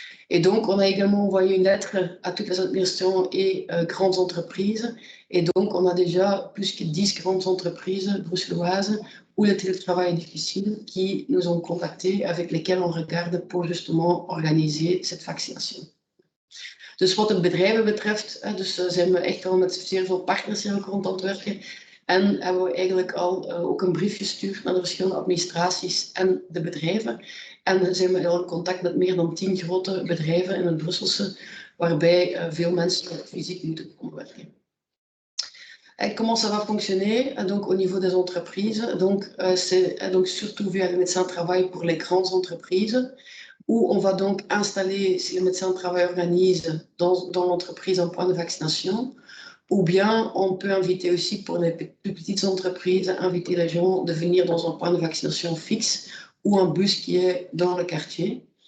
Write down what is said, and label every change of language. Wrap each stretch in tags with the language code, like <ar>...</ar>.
<fr>Et donc, on a également envoyé une lettre à toutes les administrations et grandes entreprises. Et donc, on a déjà plus que 10 grandes entreprises bruxelloises où le télétravail est difficile, qui nous ont contactés, avec lesquelles on regarde pour justement organiser cette vaccination.</fr> <nl>Dus wat de bedrijven betreft, dus zijn we echt al met zeer veel partners hier rond aan het werken. En hebben we eigenlijk al ook een brief gestuurd naar de verschillende administraties en de bedrijven. En zijn we al in contact met meer dan 10 grote bedrijven in het Brusselse, waarbij veel mensen fysiek moeten komen werken.</nl> <fr>Et comment ça va fonctionner donc, au niveau des entreprises? Donc, c'est donc surtout via le médecin de travail pour les grandes entreprises. où on va donc installer, si le médecin de travail organise dans l'entreprise un point de vaccination, ou bien on peut inviter aussi pour les plus petites entreprises, inviter les gens de venir dans un point de vaccination fixe ou un bus qui est dans le quartier.</fr>